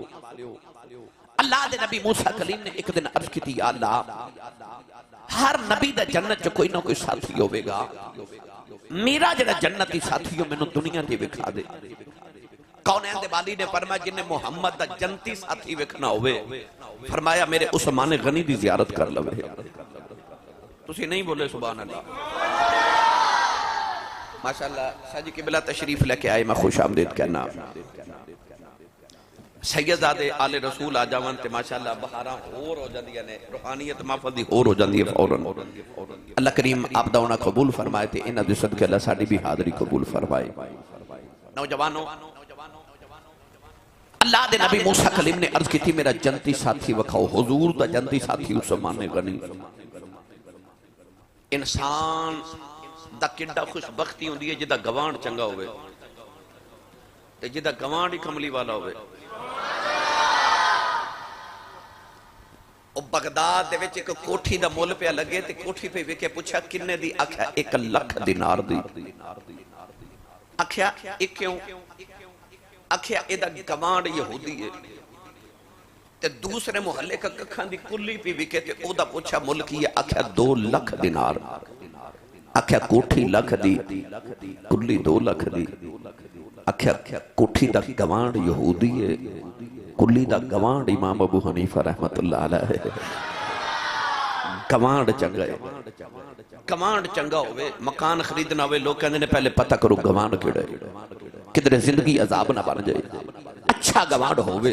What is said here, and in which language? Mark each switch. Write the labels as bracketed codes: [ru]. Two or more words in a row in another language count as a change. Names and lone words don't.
[pa] اللہ دے نبی موسیٰ کلیم نے ایک دن عرض کی تھی یا اللہ ہر نبی دا جنت جو کوئی نہ کوئی ساتھی ہوئے گا، میرا جڑا جنتی ساتھی ہو میں نے دنیا دی بکھا دے۔ کونین دے والی نے فرمایا جنہیں محمد دا جنتی ساتھی وکھنا ہوئے، فرمایا میرے عثمان غنی دی زیارت کر لوے۔ تسی نہیں بولے [ar] سبحان اللہ، [pa] ماشاءاللہ ساجی قبلہ تشریف لے کے آئے، میں خوش آمدید کہنا۔ سیدزادے آل رسول آجاوان تے ماشاءاللہ بہاراں اور ہو جاندیاں نے، روحانیت محفظی اور ہو جاندی ہے فوراً۔ اللہ کریم آپ داؤنا قبول فرمائے تے انہاں دے صدقے اللہ ساڑی بھی حاضری قبول فرمائے۔ نوجوانوں، اللہ دے نبی موسیٰ کلیم نے عرض کی تھی میرا جنتی ساتھی وکھاؤ، حضور دا جنتی ساتھی عثمان غنی۔ انسان دا کڈا خوش بختی ہوندی ہے جدہ گوانڈ چنگا ہوئے تے جدہ گوانڈ ہی کملی والا ہوئے۔ اور بغداد دے وچ ایک کوٹھی دا مول پہ لگے تے کوٹھی پہ وکے پوچھا کنے دی، آکھیا 1 لکھ دینار دی، آکھیا ایک کیوں، آکھیا ایدہ گوانڈ یہودی ہے تے دوسرے محلے کا ککھاں دی کلی پہ وکے تے او دا پوچھا ملکی ہے، آکھیا 2 لکھ دینار، آکھیا کوٹھی لکھ دی کلی 2 لکھ دی، آکھیا کوٹھی دا گوانڈ یہودی ہے کلی دا گوانڈ امام ابو حنیفہ [ar] رحمت اللہ علیہ، [pa] کمانڈ چنگا ہے کمانڈ چنگا ہوئے مکان خریدنا ہوئے لوگ کہنے پہلے پتہ کرو گمانڈ کیڑا ہے کدھر زندگی عذاب نہ بن جائے اچھا گمانڈ ہوئے